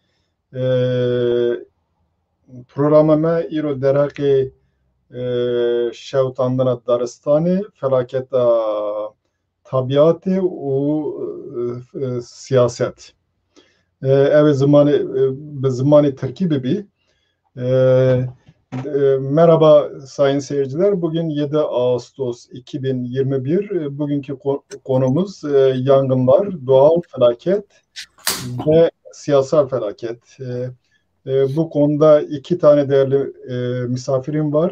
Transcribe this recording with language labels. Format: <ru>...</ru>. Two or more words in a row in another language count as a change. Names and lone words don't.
<ku>Programa me îro derheqê şewtandina daristanê, felaketa tabiatê û siyaset. Ev ê zimanê bi zimanê Tirkî bibî.</ku> <tr>Merhaba sayın seyirciler. Bugün 7 Ağustos 2021. Bugünkü konumuz yangınlar, doğal felaket ve siyasal felaket. Bu konuda iki tane değerli misafirim var.</tr>